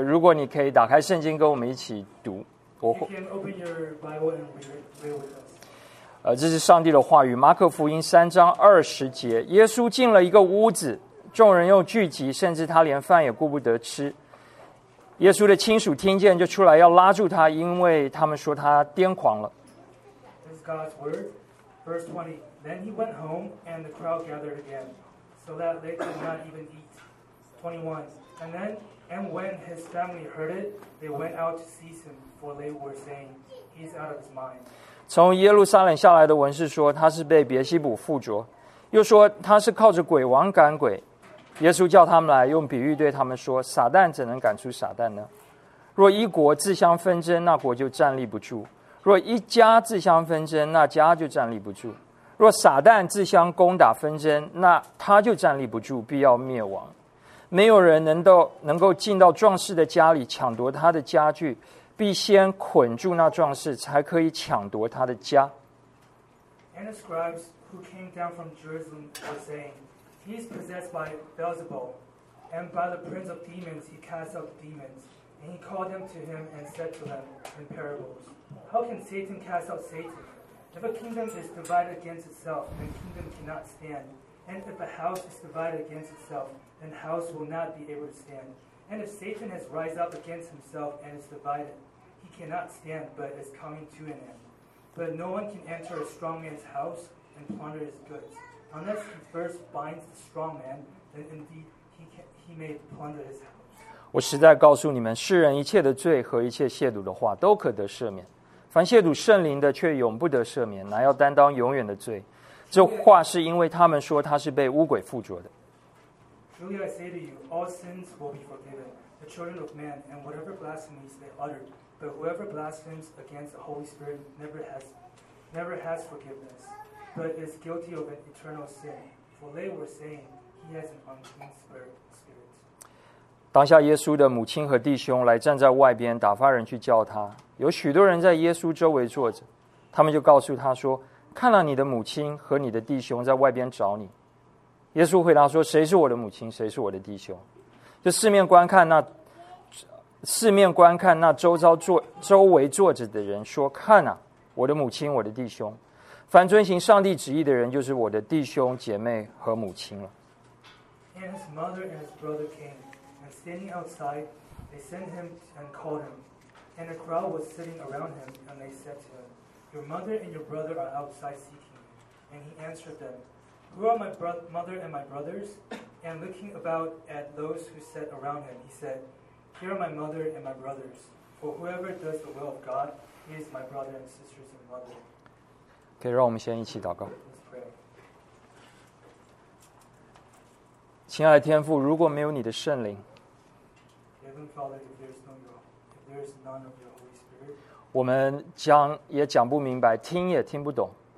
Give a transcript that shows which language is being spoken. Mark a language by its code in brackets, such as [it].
[zh] 如果你可以打开圣经跟我们一起读， [en] You can open your Bible and read with us. [zh] 这是上帝的话语，马可福音三章二十节，耶稣进了一个屋子，众人又聚集，甚至他连饭也顾不得吃。耶稣的亲属听见就出来要拉住他，因为他们说他癫狂了。 [en] This is God's word, verse 20. Then he went home, and the crowd gathered again, so that they could not even eat. 21. And when his family heard it, they went out to seize him, for they were saying, he's out of his mind. [zh] 从耶路撒冷下来的文士说他是被别西卜附着，又说他是靠着鬼王赶鬼。耶稣叫他们来，用比喻对他们说，撒旦怎能赶出撒旦呢？若一国自相纷争，那国就站立不住；若一家自相纷争，那家就站立不住；若撒旦自相攻打纷争，那他就站立不住，必要灭亡。没有人能够进到壮士的家里抢夺他的家具，必先捆住那壮士，才可以抢夺他的家。 [en] And the scribes who came down from Jerusalem were saying, "He is possessed by Beelzebul, and by the prince of demons he casts out demons." And he called them to him and said to them in parables, "How can Satan cast out Satan? If a kingdom is divided against itself, the kingdom cannot stand. And if a house is divided against itself, then the house will not be able to stand." And if Satan has risen up against himself and is divided, he cannot stand, but is coming to an end. But no one can enter a strong man's house and plunder his goods, unless he first binds the strong man, then indeed he may plunder his house. [zh] 我实在告诉你们，世人一切的罪和一切亵渎的话都可得赦免，凡亵渎圣灵的却永不得赦免，乃要担当永远的罪。这话是因为他们说他是被污鬼附着的。 [en] Truly I say to you, all sins will be forgiven, the children of man, and whatever blasphemies they utter, but whoever blasphemes against the Holy Spirit never has forgiveness, but is guilty of an eternal sin, for they were saying, he has an unclean spirit. [zh] 当下耶稣的母亲和弟兄来站在外边打发人去叫他，有许多人在耶稣周围坐着，他们就告诉他说，看了你的母亲和你的弟兄在外边找你。耶稣回答说，谁是我的母亲，谁是我的弟兄？就四面观看那周围坐着的人说，看啊，我的母亲，我的弟兄，凡遵行上帝旨意的人就是我的弟兄姐妹和母亲了。 [en] And his mother and his brother came, and standing outside, they sent him and called him. And a crowd was sitting around him, and they said to him, Your mother and your brother are outside seeking you. And he answered them,Who are my mother and my brothers? And looking about at those who sat around him, he said, Here are my mother and my brothers. For whoever does the will of God, he is my brother and sisters and mother. [zh] Okay, 让我们先一起祷告。亲爱的天父，如果没有你的圣灵， [en] Heavenly Father, if there is none of your Holy Spirit, [zh] 我们讲也讲不明白，听也听不懂。